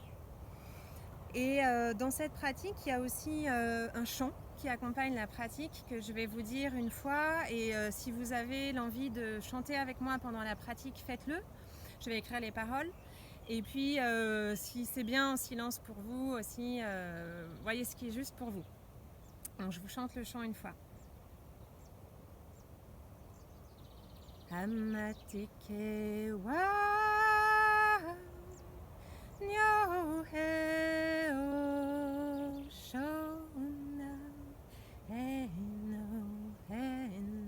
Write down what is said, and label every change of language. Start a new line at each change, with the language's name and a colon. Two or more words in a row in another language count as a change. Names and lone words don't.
French: Et dans cette pratique, il y a aussi un chant qui accompagne la pratique que je vais vous dire une fois. Et si vous avez l'envie de chanter avec moi pendant la pratique, faites-le. Je vais écrire les paroles. Et puis, si c'est bien en silence pour vous aussi, voyez ce qui est juste pour vous. Donc, je vous chante le chant une fois. Amatike wa nyo he o shona he no he